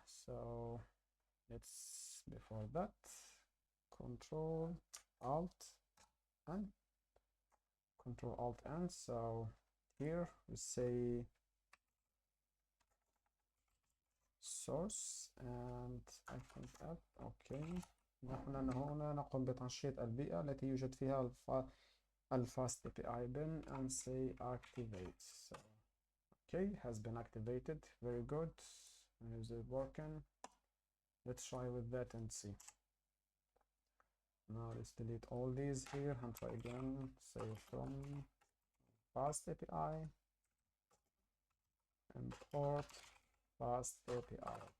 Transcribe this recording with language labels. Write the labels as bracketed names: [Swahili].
[English] So let's, before that, Control Alt and Control Alt N. So here we say source and I think app. Okay. [Arabic] نحن هنا نقوم بتنشيط البيئة التي يوجد فيها الفاست API [English] bin and say activate. So okay, has been activated. Very good. Is it working? Let's try with that and see. Now let's delete all these here and try again. Say from fast API import fast API.